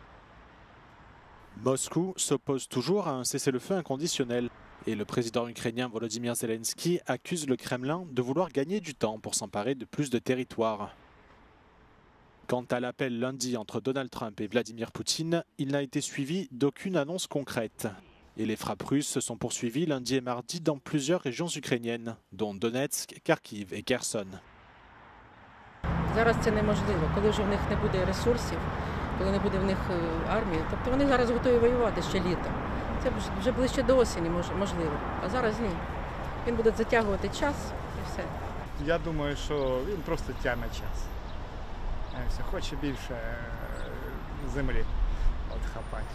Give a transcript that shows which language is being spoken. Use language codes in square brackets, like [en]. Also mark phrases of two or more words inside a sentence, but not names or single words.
[fr] Moscou s'oppose toujours à un cessez-le-feu inconditionnel et le président ukrainien Volodymyr Zelensky accuse le Kremlin de vouloir gagner du temps pour s'emparer de plus de territoires. Quant à l'appel lundi entre Donald Trump et Vladimir Poutine, il n'a été suivi d'aucune annonce concrète. Et les frappes russes se sont poursuivies lundi et mardi dans plusieurs régions ukrainiennes, dont Donetsk, Kharkiv et Kherson. [uk] Зараз це неможливо, коли вже в них не буде ресурсів, коли не буде в них армії. Тобто вони зараз готові воювати ще літом. Це вже ближче до осені можливо, а зараз ні. Він буде затягувати час і все. Я думаю, що він просто тягне час. Все, хоче більше землі хапати.